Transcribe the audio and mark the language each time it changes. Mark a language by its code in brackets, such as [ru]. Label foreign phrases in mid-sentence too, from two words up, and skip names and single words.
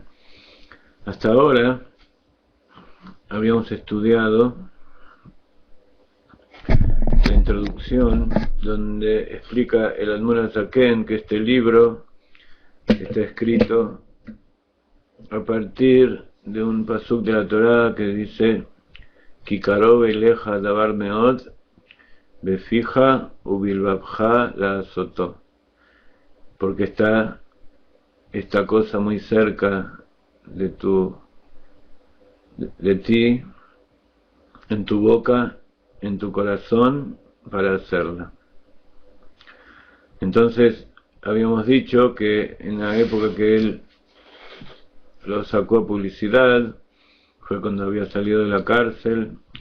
[es] Hasta ahora habíamos estudiado la introducción, donde explica el Admor HaZaken que este libro está escrito a partir de un pasuk de la Torá que dice: [he] כי קרוב אליך דבר מאד בפיך ובלבבך לעשותו, [es] porque está esta cosa muy cerca de ti, en tu boca, en tu corazón, para hacerla. Entonces habíamos dicho que en la época que él lo sacó a publicidad fue cuando había salido de la cárcel,